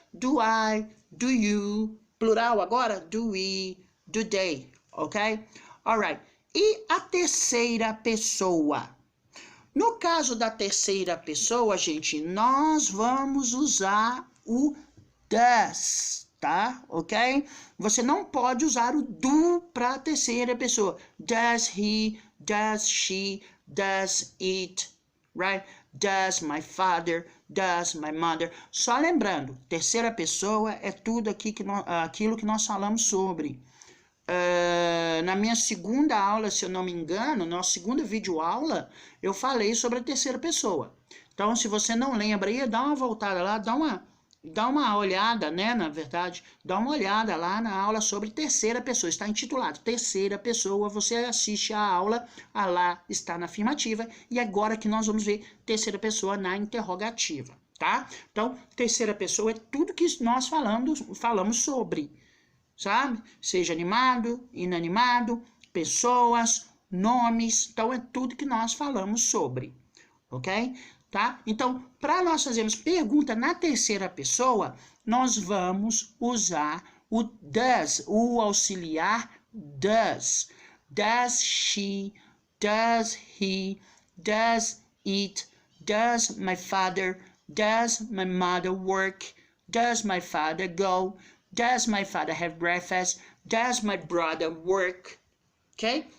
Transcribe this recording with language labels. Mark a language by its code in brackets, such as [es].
[en] Do I, do you, [pt] plural agora, [en] do we, do they, ok? Alright. [pt] E a terceira pessoa? No caso da terceira pessoa, gente, nós vamos usar o does, tá? Ok? Você não pode usar o do para a terceira pessoa. [en] Does he, does she, does it, right? Does my father, does my mother. [pt] Só lembrando, terceira pessoa é tudo aquilo que nós falamos sobre. Na minha segunda aula, se eu não me engano, na segunda videoaula, eu falei sobre a terceira pessoa. Então, se você não lembra aí, dá uma voltada lá, dá uma olhada, né, na verdade, dá uma olhada lá na aula sobre terceira pessoa. Está intitulado Terceira Pessoa, você assiste a aula, lá está na afirmativa, e agora que nós vamos ver terceira pessoa na interrogativa, tá? Então, terceira pessoa é tudo que nós falamos sobre, sabe? Seja animado, inanimado, pessoas, nomes, então é tudo que nós falamos sobre, ok? Tá? Então, para nós fazermos pergunta na terceira pessoa, nós vamos usar o does, o auxiliar does. [en] Does she, does he, does it, does my father, does my mother work, does my father go, does my father have breakfast, does my brother work, ok?